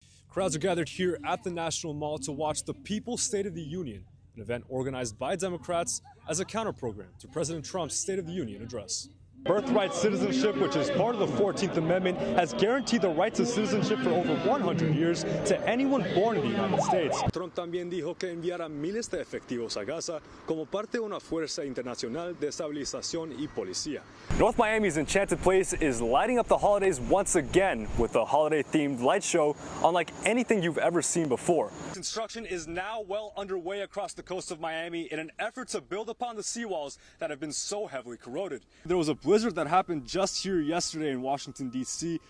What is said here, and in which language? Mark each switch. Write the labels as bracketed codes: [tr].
[en] Crowds are gathered here at the National Mall to watch the People's State of the Union, an event organized by Democrats as a counter-program to President Trump's State of the Union address. Birthright citizenship, which is part of the 14th Amendment, has guaranteed the right to citizenship for over 100 years to anyone born in the United States. [es] Trump también dijo que enviará miles de efectivos a Gaza como parte de una fuerza internacional de estabilización y policía. [en] North Miami's Enchanted Place is lighting up the holidays once again with a holiday-themed light show unlike anything you've ever seen before. Construction is now well underway across the coast of Miami in an effort to build upon the seawalls that have been so heavily corroded. There was a blizzard that happened just here yesterday in Washington, D.C.